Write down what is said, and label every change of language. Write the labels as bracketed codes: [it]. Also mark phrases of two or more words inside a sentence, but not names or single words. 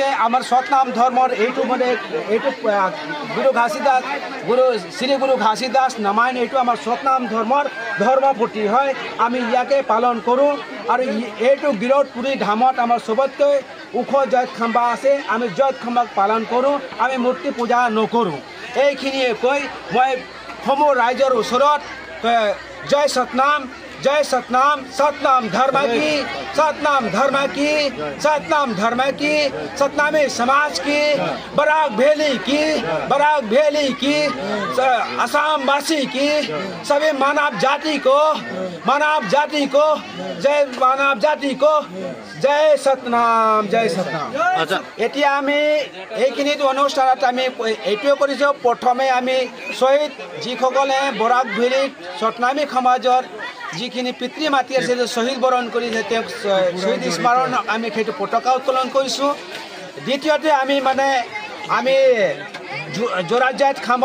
[as] আমাৰ সতনাম ধৰ্মৰ এইটো শ্ৰী গুৰু ঘাসিদাস নামায়ণ, এইটো আমাৰ সতনাম ধৰ্মৰ ধৰ্মপতি হয়। আমি ইয়াকে পালন কৰোঁ আৰু এইটো গিৰদপুৰী ধামত আমাৰ চবতকৈ ওখ জয়ত খাম্বা আছে। আমি জয়ত খাম্বাক পালন কৰোঁ। আমি মূৰ্তি পূজা নকৰোঁ। এইখিনিয়ে কৈ মই সমূহ ৰাইজৰ ওচৰত জয় সতনাম [hi] जय सतनाम सतनाम धर्म की सतनाम धर्म की सतनाम धर्म की सतनामी समाज की बराक भेली की असम वासी की सभी मानव जाति को जय मानव जाति को जय सतनाम अच्छा [as] এতিয়া আমি এইখিনিত অনুষ্ঠানত আমি এইটোৱে কৰিছোঁ প্ৰথমে আমি শহীদ যিসকলে বৰাক ভেলীত সতনামী সমাজৰ যিখিনি পিতৃ মাতৃ আছে শহীদ বৰণ কৰি তেওঁক শহীদ স্মৰণ আমি সেইটো পতাকা উত্তোলন কৰিছোঁ দ্বিতীয়তে আমি মানে আমি জোৰাজাইত